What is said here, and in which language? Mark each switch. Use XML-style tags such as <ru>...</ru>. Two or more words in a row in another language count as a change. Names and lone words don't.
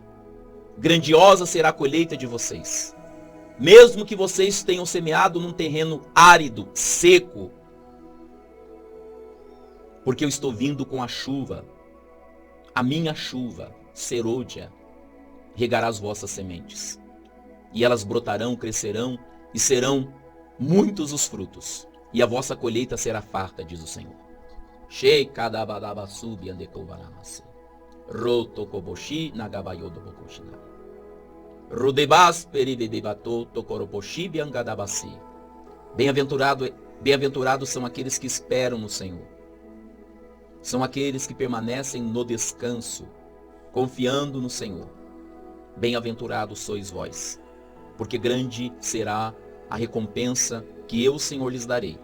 <pt>Grandiosa será a colheita de vocês. Mesmo que vocês tenham semeado num terreno árido, seco, porque eu estou vindo com a chuva, a minha chuva, serôdia, regará as vossas sementes. E elas brotarão, crescerão e serão muitos os frutos. E a vossa colheita será farta, diz o Senhor. Shekadabadabasubi andekovanamase. Rotokoboshi nagabayodobokoshina. Rudebas peribedebato tokoroboshi biangadabasi. Bem-aventurados são aqueles que esperam no Senhor. São aqueles que permanecem no descanso, confiando no Senhor. Bem-aventurados sois vós, porque grande será a recompensa que eu, Senhor, lhes darei.</pt>